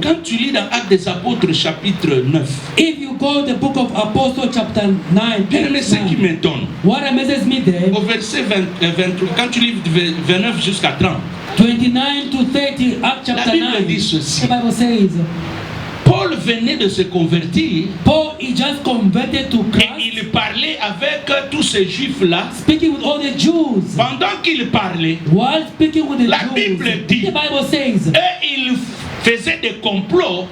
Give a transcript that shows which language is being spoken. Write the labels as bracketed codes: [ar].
[fr] Quand tu lis dans Actes des Apôtres chapitre 9, [en] if you go to the book of Apostles chapter 9, [fr] mais ce qui m'étonne, [en] what amazes me there, [fr] au verset 23, quand tu lis 29 jusqu'à 30, [en] 29 to 30, Acts chapter [fr] la Bible [en] 9, [fr] dit ceci. [en] the Bible says, [fr] Paul venait de se convertir. [en] Paul he just converted to Christ. [fr] Et il parlait avec tous ces juifs-là. [en] Speaking with all the Jews. [fr] Pendant qu'il parlait, [en] while speaking with the [fr] la [en] Jews, [fr] Bible dit, [en] the Bible says, [fr] et ils faisaient des complots.